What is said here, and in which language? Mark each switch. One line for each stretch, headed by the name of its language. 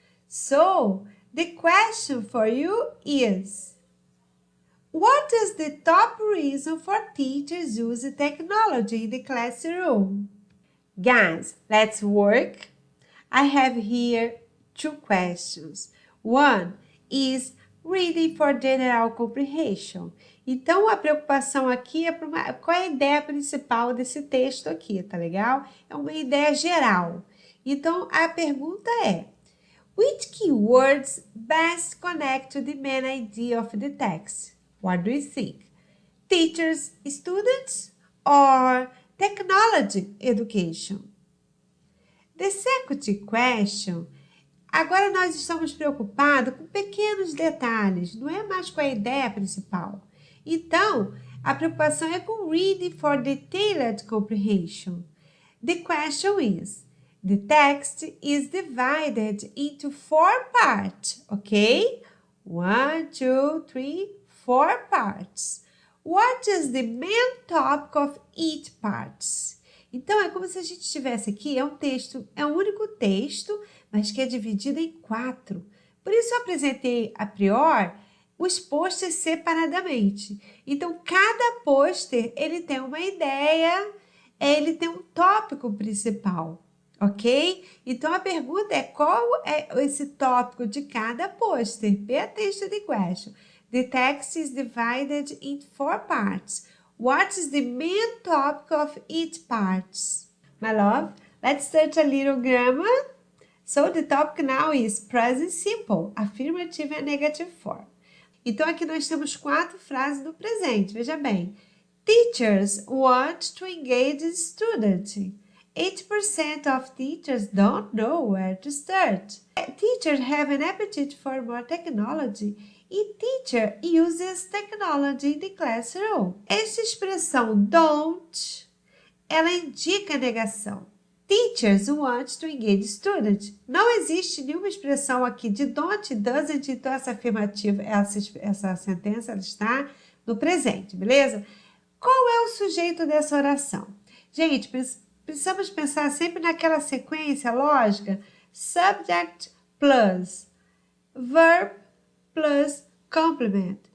English: So, the question for you is, what is the top reason for teachers use technology in the classroom? Guys, let's work. I have here two questions. One is reading for general comprehension.
Portuguese: Então, a preocupação aqui é qual é a ideia principal desse texto aqui, tá legal?
English: É uma ideia geral. Então, a pergunta é, which keywords best connect to the main idea of the text? What do you think? Teachers, students, or technology education?
Portuguese: The second question, agora nós estamos preocupados com pequenos detalhes, não é mais com a ideia principal. Então, a preocupação é com reading for detailed comprehension.
English: The question is, the text is divided into 4 parts, ok? 1, 2, 3, 4 parts. What is the main topic of each part?
Portuguese: Então, é como se a gente tivesse aqui, é um único texto, mas que é dividido em 4. Por isso eu apresentei a priori os posters separadamente. Então, cada pôster, ele tem uma ideia, ele tem um tópico principal, ok? Então, a pergunta é, qual é esse tópico de cada pôster?
English: Pay attention to the question. The text is divided into 4 parts. What is the main topic of each part? My love, let's start a little grammar. So the topic now is present simple, affirmative and negative form.
Portuguese: Então aqui nós temos 4 frases no presente, veja bem.
English: Teachers want to engage students. 8% of teachers don't know where to start. Teachers have an appetite for more technology. E teacher uses technology in the classroom. Esta expressão don't, ela indica negação. Teachers want to engage students.
Portuguese: Não existe nenhuma expressão aqui de don't, doesn't, então essa afirmativa, essa sentença ela está no presente, beleza? Qual é o sujeito dessa oração? Gente, precisamos pensar sempre naquela sequência lógica, subject plus verb plus complement.